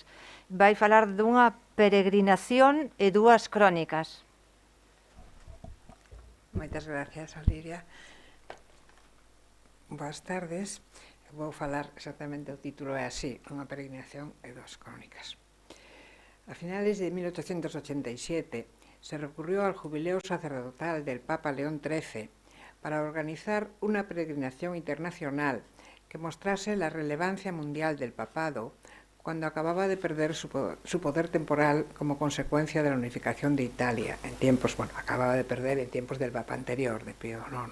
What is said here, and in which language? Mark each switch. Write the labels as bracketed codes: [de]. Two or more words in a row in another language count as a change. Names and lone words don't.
[gl] Vai falar dunha peregrinación e dúas crónicas. Moitas gracias, Olivia. Boas tardes. Vou falar exactamente, o título é así, unha peregrinación e dúas crónicas. [es] A finales de 1887 se recurrió al jubileo sacerdotal del Papa León XIII para organizar una peregrinación internacional que mostrase la relevancia mundial del papado cuando acababa de perder su poder temporal como consecuencia de la unificación de Italia en tiempos, acababa de perder en tiempos del Papa anterior, de Pío IX.